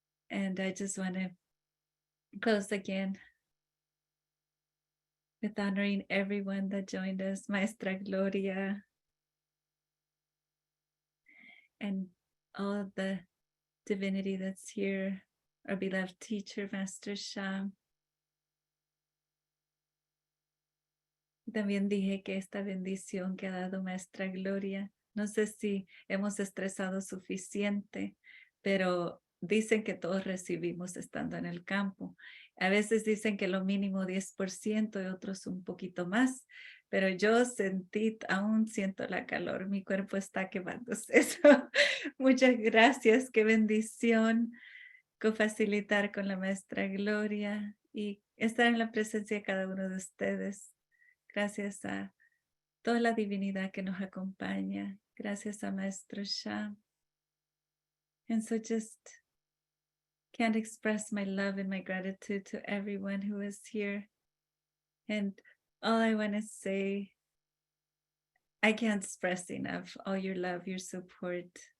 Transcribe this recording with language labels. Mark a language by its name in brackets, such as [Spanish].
[English] And I just want to close again with honoring everyone that joined us, Maestra Gloria, and all the divinity that's here, our beloved teacher, Master Shah. [Spanish] También dije que esta bendición que ha dado Maestra Gloria, no sé si hemos estresado suficiente, pero dicen que todos recibimos estando en el campo. A veces dicen que lo mínimo 10% y otros un poquito más, pero yo sentí, aún siento la calor, mi cuerpo está quemándose. Muchas gracias, qué bendición facilitar con la Maestra Gloria y estar en la presencia de cada uno de ustedes. Gracias a toda la divinidad que nos acompaña. Gracias a Maestro Shah. [English] And so just can't express my love and my gratitude to everyone who is here. And all I want to say, I can't express enough all your love, your support.